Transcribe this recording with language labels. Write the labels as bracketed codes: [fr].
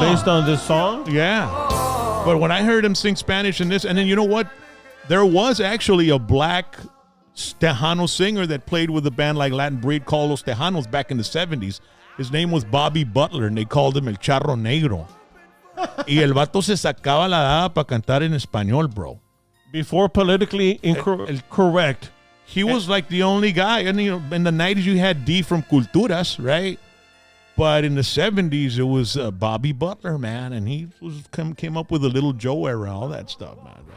[en] based on this song? Yeah. But when I heard him sing Spanish in this, and then you know what? There was actually a black Tejano singer that played with a band like Latin Breed called Los Tejanos back in the 70s. His name was Bobby Butler, and they called him El Charro Negro. [es] Y el vato se sacaba la dada para cantar en español, [en] bro. Before politically incorrect. He was like the only guy. And you know, in the 90s, you had D from Culturas, right? But in the 70s, it was Bobby Butler, man. And he came up with a Little Joe era, all that stuff, man.